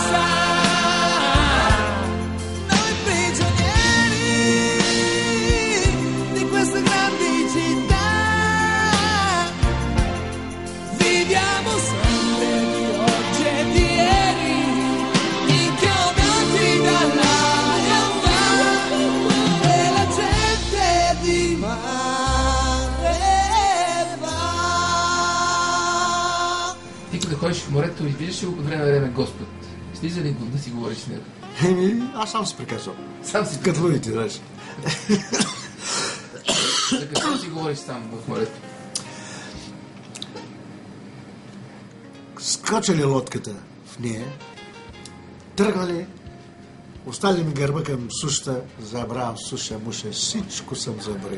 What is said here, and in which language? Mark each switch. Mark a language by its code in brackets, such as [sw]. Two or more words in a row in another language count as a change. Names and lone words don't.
[it] Noi prigionieri di queste grandi città viviamo sempre di oggi e di ieri, inchiodati dalla realtà, e la gente di mare va. [bg] Ти като ходиш в морето и виждаш ли го по време на време Господ? Слиза ли го да си говориш с него? Аз сам се приказвам. Сам си Като лудите, знаеш. За какво си говориш сам в морето? Скачали лодката в нея, тръгнали, остали ми гърба към сушата, забравям суша, муша, всичко съм забравил.